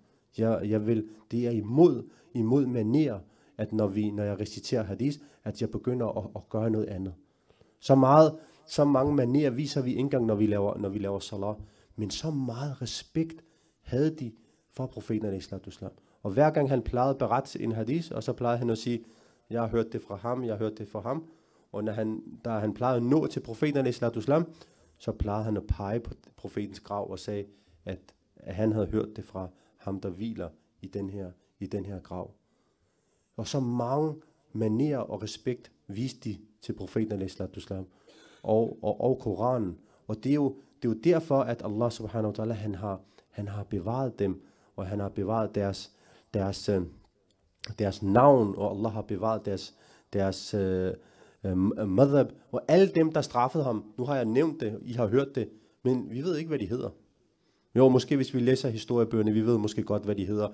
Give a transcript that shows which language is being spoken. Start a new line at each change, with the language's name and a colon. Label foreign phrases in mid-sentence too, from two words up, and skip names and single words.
Danish: Det er imod manér, at når jeg reciterer hadis, at jeg begynder at gøre noget andet. Så mange manér viser vi ikke engang, når vi laver salat. Men så meget respekt havde de for profeten
Arabic: عليه الصلاة والسلام.
Danish: Og hver gang han plejede at berette en hadis, og så plejede han at sige, jeg har hørt det fra ham, jeg har hørt det fra ham. Og da han plejede at nå til profeten
Arabic: عليه الصلاة والسلام,
Danish: så plejede han at pege på profetens grav og sagde, at han havde hørt det fra ham, der hviler i den her grav. Og så mange manér og respekt viste de til profeten
Arabic: عليه الصلاة والسلام
Danish: og Koranen. Og det er jo derfor, at Allah
Arabic: سبحانه وتعالى,
Danish: han har bevaret dem, og han har bevaret deres navn, og Allah har bevaret deres madhab, og alle dem, der straffede ham. Nu har jeg nævnt det, I har hørt det, men vi ved ikke, hvad de hedder. Jo, måske hvis vi læser historiebøgerne, vi ved måske godt, hvad de hedder.